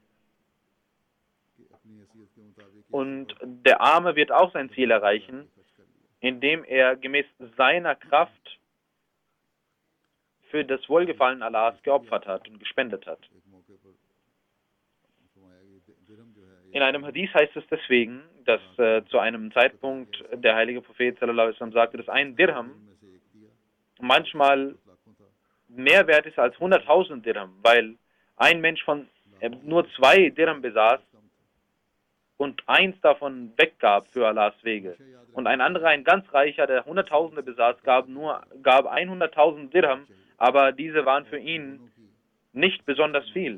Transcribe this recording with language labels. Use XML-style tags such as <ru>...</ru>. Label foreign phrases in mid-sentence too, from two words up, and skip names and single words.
<de>Und der Arme wird auch sein Ziel erreichen, indem er gemäß seiner Kraft für das Wohlgefallen Allahs geopfert hat und gespendet hat. In einem Hadith heißt es deswegen, dass zu einem Zeitpunkt der heilige Prophet</de> <ar>صلى الله عليه وسلم</ar> <de>sagte, dass ein Dirham manchmal mehr wert ist als 100.000 Dirham, weil ein Mensch von nur 2 Dirham besaß und eins davon weggab für Allahs Wege. Und ein anderer, ein ganz reicher, der Hunderttausende besaß, gab 100.000 Dirham, aber diese waren für ihn nicht besonders viel.</de>